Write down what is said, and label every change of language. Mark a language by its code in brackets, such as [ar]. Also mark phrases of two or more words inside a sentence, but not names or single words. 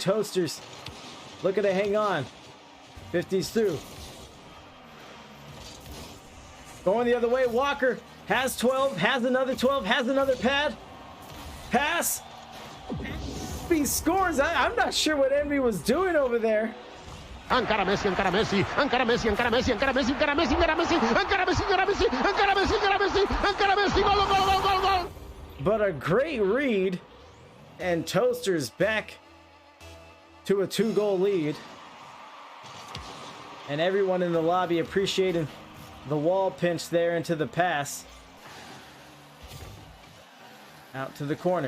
[en] Toasters looking to hang on. 50's through. Going the other way. Walker has 12, has another 12, has another pad. Pass. He scores. I'm not sure what Envy was doing over there. [ca] Encara Messi, encara Messi, encara Messi, encara Messi, encara Messi, encara Messi, encara Messi, encara Messi, encara Messi, encara Messi, encara Messi, encara Messi, gol, gol, gol, gol, gol. [en] But a great read, and Toasters back to a 2-goal lead. And everyone in the lobby appreciating the wall pinch there into the pass. Out to the corner.